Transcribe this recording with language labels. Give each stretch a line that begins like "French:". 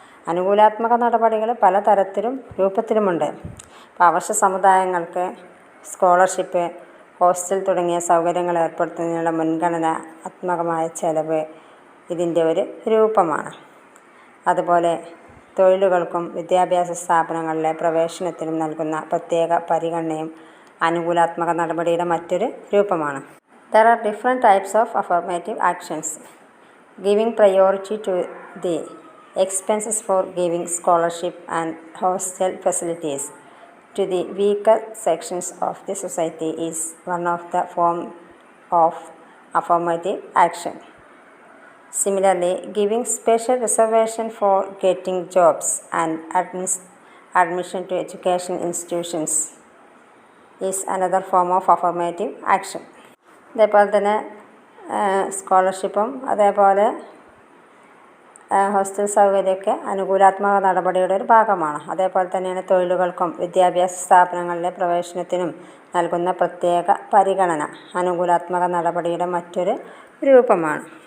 Malayalam: അനുകൂലാത്മക നടപടികൾ പലതരത്തിലും രൂപത്തിലുമുണ്ട്. ഇപ്പോൾ അവശ്യ സമുദായങ്ങൾക്ക് സ്കോളർഷിപ്പ്, ഹോസ്റ്റൽ തുടങ്ങിയ സൗകര്യങ്ങൾ ഏർപ്പെടുത്തുന്നതിനുള്ള മുൻഗണനാത്മകമായ ചെലവ് ഇതിൻ്റെ ഒരു രൂപമാണ്. അതുപോലെ തൊഴിലുകൾക്കും വിദ്യാഭ്യാസ സ്ഥാപനങ്ങളിലെ പ്രവേശനത്തിനും നൽകുന്ന പ്രത്യേക പരിഗണനയും അനുകൂലാത്മക നടപടിയുടെ മറ്റൊരു രൂപമാണ്.
English: There are different types of affirmative actions. Giving priority to the expenses for giving scholarship and hostel facilities to the weaker sections of the society is one of the forms of affirmative action. Similarly, giving special reservation for getting jobs and admission to education institutions is another form of affirmative action.
Malayalam: അതേപോലെ തന്നെ സ്കോളർഷിപ്പും അതേപോലെ hostel സൗകര്യമൊക്കെ അനുകൂലാത്മക നടപടിയുടെ ഒരു ഭാഗമാണ്. അതേപോലെ തന്നെയാണ് തൊഴിലുകൾക്കും വിദ്യാഭ്യാസ സ്ഥാപനങ്ങളിലെ പ്രവേശനത്തിനും നൽകുന്ന പ്രത്യേക പരിഗണന അനുകൂലാത്മക നടപടിയുടെ മറ്റൊരു രൂപമാണ്.